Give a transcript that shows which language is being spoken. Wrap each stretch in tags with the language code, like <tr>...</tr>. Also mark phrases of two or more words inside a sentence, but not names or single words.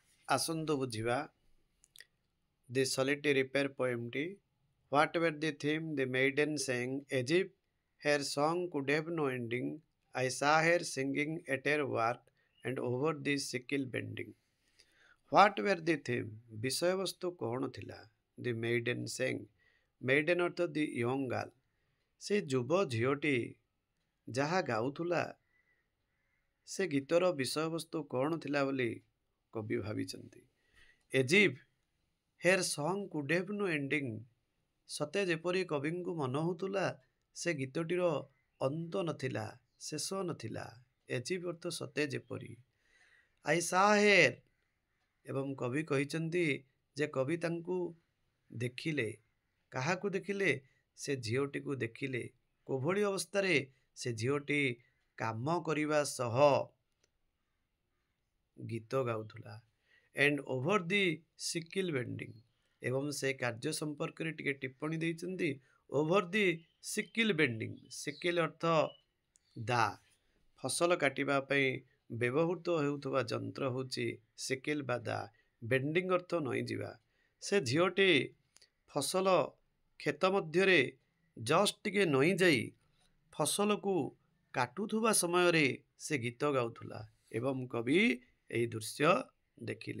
<or>ଆସନ୍ତୁ ବୁଝିବା</or> <en>the solitary pair poem</en> <or>ଟି.</or> <en>Whatever the theme, the maiden sang, as if her song could have no ending. I saw her singing at her work and over the sickle bending. Whatever the theme,</en> <or>বিষୟବସ୍ତୁ କ'ଣ ଥିଲା?</or> <en>The maiden sang. Maiden ଅର୍ଥ the young girl.</en> <or>ସେ ଯୁବ ଝିଅଟି ଯାହା ଗାଉଥିଲା ସେ ଗୀତର ବିଷୟବସ୍ତୁ କ'ଣ ଥିଲା ବୋଲି କବି ଭାବିଛନ୍ତି।</or> <en>As if her song could have no ending.</en> <or>ସତେ ଯେପରି କବିଙ୍କୁ ମନ ହେଉଥିଲା ସେ ଗୀତଟିର ଅନ୍ତ ନଥିଲା, ଶେଷ ନଥିଲା।</or> <en>As if</en> <or>ଅର୍ଥ ସତେ ଯେପରି।</or> <en>I saw her</en> <or>ଏବଂ କବି କହିଛନ୍ତି ଯେ କବି ତାଙ୍କୁ ଦେଖିଲେ। କାହାକୁ ଦେଖିଲେ? ସେ ଝିଅଟିକୁ ଦେଖିଲେ। କୋଭଳି ଅବସ୍ଥାରେ? ସେ ଝିଅଟି କାମ କରିବା ସହ ଗୀତ ଗାଉଥିଲା।</or> <en>And over the sickle bending</en> <or>ଏବଂ ସେ କାର୍ଯ୍ୟ ସମ୍ପର୍କରେ ଟିକେ ଟିପ୍ପଣୀ ଦେଇଛନ୍ତି।</or> <en>over the sickle bending. sickle</en> <or>ଅର୍ଥ ଦା। ଫସଲ କାଟିବା ପାଇଁ ବ୍ୟବହୃତ ହେଉଥିବା ଯନ୍ତ୍ର ହେଉଛି ସିକିଲ ବା ଦା। ବେଣ୍ଡିଂ ଅର୍ଥ ନଇଁଯିବା। ସେ ଝିଅଟି ଫସଲ କ୍ଷେତ ମଧ୍ୟରେ ଜଷ୍ଟ ଟିକେ ନଇଁଯାଇ ଫସଲକୁ କାଟୁଥିବା ସମୟରେ ସେ ଗୀତ ଗାଉଥିଲା ଏବଂ କବି ଏହି ଦୃଶ୍ୟ ଦେଖିଲେ।</or>